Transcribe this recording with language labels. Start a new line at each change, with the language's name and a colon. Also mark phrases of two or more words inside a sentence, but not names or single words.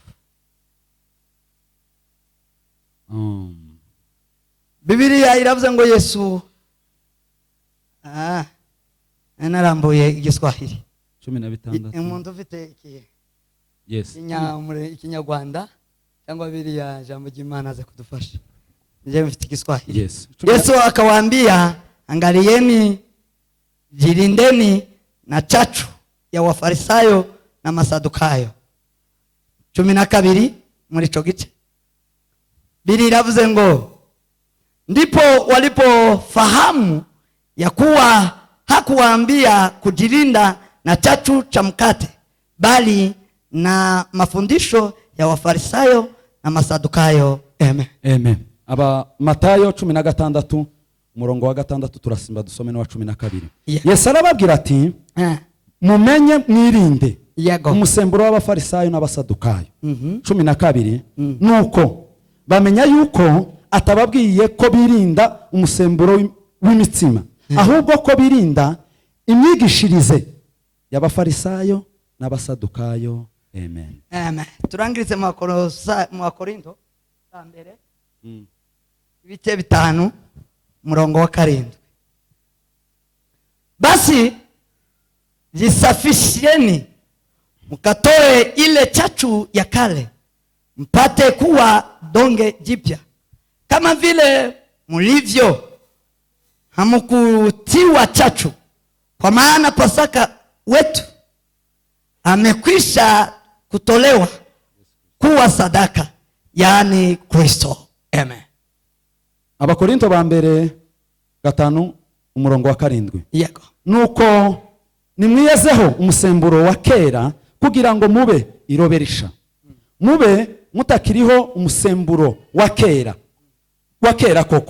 Kinyarwanda: Bibiliya iravuze ngo Yesu narambuye igiswahili 16. Umuntu ufite iki? Yes. Ikinyarwanda cyangwa Bibiliya jambo ry'Imana aze kudufasha. Nje mfite igiswahili. Yes.
Swahili: Yesu akawaambia, angalieni, jilindeni na chachu ya Wafarisayo na Masadukayo.
Kinyarwanda: 12 muri ico gice. Biblia iravuze ngo
Swahili: ndipo walipofahamu ya kuwa hakuwaambia kujilinda na chachu cha mkate, bali na mafundisho ya Wafarisayo na Masadukayo.
Kinyarwanda: Amen. Amen. Aba Matayo 16 umurongo wa 6 turasimba dusome no wa 12. Yeah. Yesu arababwira ati mumenye mwirinde umusemburo w'Abafarisayo n'Abasadukayo. 12 nuko bamenya yuko atababwiye ko birinda umusemburo w'imitsima, ahubwo ko birinda imyigishirize y'Abafarisayo n'Abasadukayo. Amen. Amen. Turangirize mu Korinto mbere ibice 5 umurongo wa 7.
Swahili: Basi jisafisheni mkatoe ile chachu ya kale, mpate kuwa donge jipya, kama vile mlivyo hamkutiwa chachu, kwa maana Pasaka wetu amekwisha kutolewa kuwa sadaka, yani Kristo.
Kinyarwanda: Amen. Abakorinto ba mbere 5 umurongo wa 7. Yego. Nuko nimwiyezeho umusemburo wa kera kugira ngo mube iroberisha. Mube mutakiriho umusemburo wa kera koko.